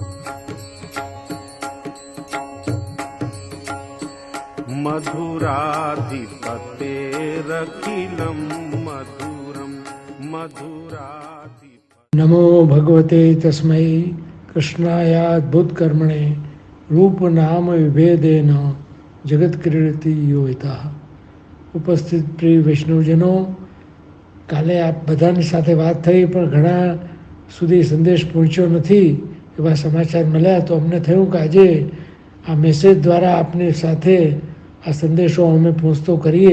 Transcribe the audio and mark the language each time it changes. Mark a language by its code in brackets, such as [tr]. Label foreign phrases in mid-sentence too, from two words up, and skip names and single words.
[sa] मधुराधिपतेरखिलं मधुरं मधुराधिप। नमो भगवते तस्मै कृष्णायाद्भुत कर्मणे रूप नाम विभेदेन जगत क्रीडति योगिता। [gu] ઉપસ્થિત પ્રિય વૈષ્ણવજનો, કાલે આપ બધાની સાથે વાત થઈ પણ ઘણા સુધી સંદેશ પહોંચ્યો નથી એવા સમાચાર મળ્યા, તો અમને થયું કે આજે આ મેસેજ દ્વારા આપની સાથે આ સંદેશો અમે પહોંચતો કરીએ.